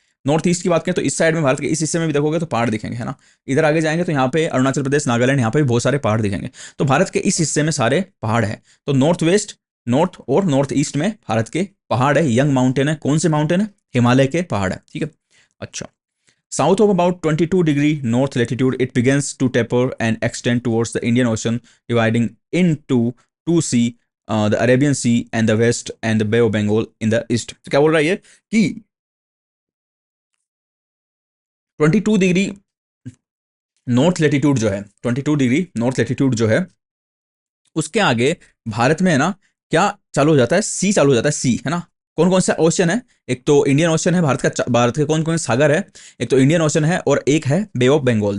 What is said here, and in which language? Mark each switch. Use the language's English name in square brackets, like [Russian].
[Hindi] North east की बात करें तो इस साइड में भारत के इस हिस्से में भी देखोगे तो पहाड़ दिखेंगे, है ना। इधर आगे जाएंगे तो यहाँ पे अरुणाचल प्रदेश, नागालैंड, यहाँ पे भी बहुत सारे पहाड़ दिखेंगे। तो भारत के इस हिस्से में सारे पहाड़ है। तो नॉर्थ वेस्ट, नॉर्थ और नॉर्थ ईस्ट में भारत के पहाड़ है, यंग माउंटेन है। कौन से माउंटेन है, हिमालय के पहाड़ है, ठीक है। [English] अच्छा, south of about 22° north latitude, it begins to taper and extend towards the Indian Ocean, dividing into two sea, the Arabian Sea and the west, and the Bay of Bengal in the east. [Hindi] तो क्या बोल रहा है ये कि 22 degree north latitude जो है, 22 degree north latitude जो है, उसके आगे भारत में है ना क्या चालू हो जाता है, सी चालू हो जाता है, सी, है ना। कौन कौन सा ओशन है, एक तो इंडियन ओशन है भारत का, भारत के कौन कौन से सागर है, एक तो इंडियन ओशन है और एक है बे ऑफ बंगाल।